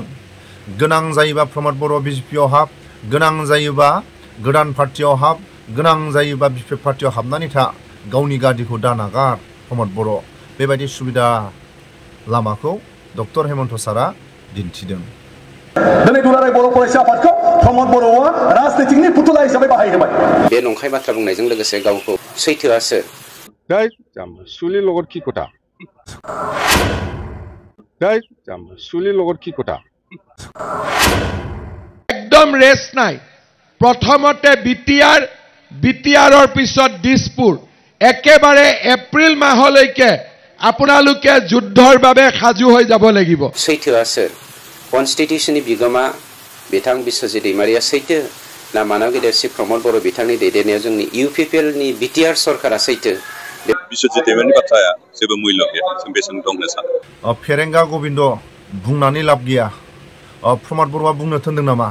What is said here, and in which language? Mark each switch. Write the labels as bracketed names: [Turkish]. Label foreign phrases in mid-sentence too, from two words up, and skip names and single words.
[Bodo] गोनां जायोबा प्रमोद बर' बीजेपीआव हाब, गोनां जायोबा गोदान पार्टियाव हाब, गोनां जायोबा बीपीएफ पार्टियाव हाबनानै था, गावनि गादिखौ दा नागार प्रमोद बर'। बेबायदि सुबिदा लामाखौ डक्टर हेमन्त सारा दिन्थिदों। दिनै दुलाराय बर' फरायसा आफादखौ प्रमोद बर'आ राजनीतिनि फुथुला हिसाबै बाहायहोबाय। बे नंखाय बाथ्रा बुंनायजों लोगोसे गावखौ सैथोआसो [Assamese] দৈ জাম্বা চুলি লগত কি কথা, দৈ জাম্বা চুলি লগত কি কথা। एकदम ৰেছ নাই। প্ৰথমতে বিটিআৰৰ পিছত দিছপুৰ, একেবাৰে এপ্ৰিল মাহলৈকে আপোনালোকে যুদ্ধৰ বাবে সাজু হৈ যাব লাগিব। [Bodo] सैथोआसो कन्स्टिटिउशननि बिगोमा बिथां बिश्वजित दैमारिया सैथो ना मानव गेदेर श्री प्रमोद बर' बिथांनि दैदेननायाव जोंनि यूपीपीएलनि बिटिआर सरकारा सैथो? बिश्वजित दैमारिनि बाथ्राया जेबो मुल्य गैया, जों बेसेन दं होनना सानो। फेरेंगा गोविंद बुंनानै लाब गैया। प्रमोद बर'आ बुंनो थोनदों नामा?